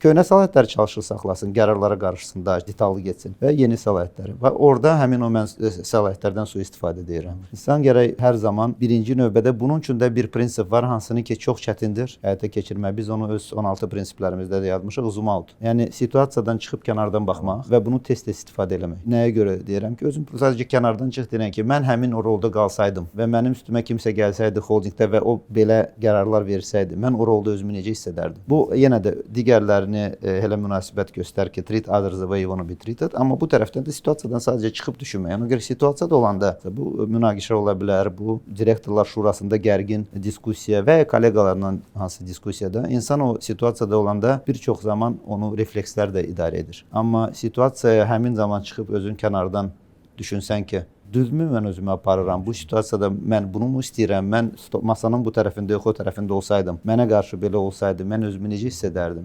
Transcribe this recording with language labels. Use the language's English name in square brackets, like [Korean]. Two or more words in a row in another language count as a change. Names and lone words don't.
[Azerbaijani] Köhnə səlahiyyətləri çalışır saxlasın, qərarlara qarışsın, daha detallı getsin və yeni səlahiyyətləri. Və orada həmin o mən səlahiyyətlərdən sui-istifadə edirəm. İnsan gərək hər zaman birinci növbədə bunun üçün də bir prinsip var, hansını ki çox çətindir həyata keçirmək. Biz onu öz 16 prinsiplərimizdə də yazmışıq, [English] zoom out. [Azerbaijani] Yəni situasiyadan çıxıb kənardan baxmaq və bunu tez-tez istifadə etmək. Nəyə görə deyirəm ki, özüm sadəcə kənardan çıx deyirəm ki, mən həmin o rolda qalsaydım və mənim üstümə kimsə gəlsəydi holdingdə və o belə qərarlar versəydi, mən o rolda özümü necə hiss edərdim? Bu yenə də digərlərini elə münasibət göstər ki, [English] treat others the way you want to be treated, [Azerbaijani] amma bu tərəfdən də situasiyadan sadəcə çıxıb düşünmək. Ona görə situasiyada olanda bu münaqişə ola bilər, bu direktorlar şurasında gərgin diskussiya və ya kolleqalarla hansı diskussiyada insan o situasiyada olanda bir çox zaman onu reflekslər də idarə edir. Amma situasiyaya həmin zaman çıxıb özün kənardan düşünsən ki, düzmü mən özümü aparıram, bu situasiyada mən bunu mu istəyirəm, mən masanın bu tərəfində yox, o tərəfində olsaydım, mənə qarşı belə olsaydı, mən özümü necə hiss edərdim?